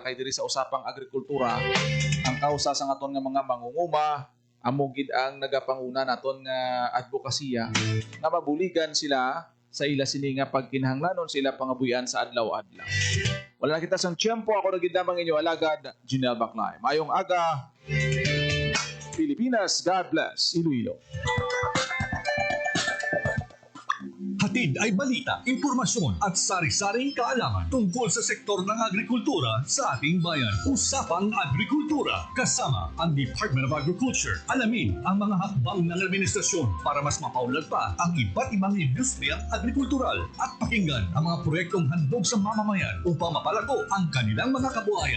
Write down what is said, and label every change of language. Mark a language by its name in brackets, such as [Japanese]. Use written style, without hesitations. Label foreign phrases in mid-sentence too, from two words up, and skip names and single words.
[Hiligaynon] Kay diri sa usapang agrikultura ang kausa sa aton nga mga mangunguma amo gid ang nagapanguna naton nga advokasya nga mabuligan sila sa ila sini nga pagkinahanglanon sa ila pangabuyan sa adlaw-adlaw. Wala na kita sang tiyempo, ako na gid lamang inyo alagad Junel Baclay. Mayong aga Pilipinas, [English] God bless Iloilo. [Filipino] Hatid ay balita, impormasyon at sari-saring kaalaman tungkol sa sektor ng agrikultura sa ating bayan. Usapang Agrikultura kasama ang Department of Agriculture. Alamin ang mga hakbang ng administrasyon para mas mapaunlad pa ang iba't ibang industriyang agrikultural at pakinggan ang mga proyektong handog sa mamamayan upang mapalago ang kanilang mga kabuhayan.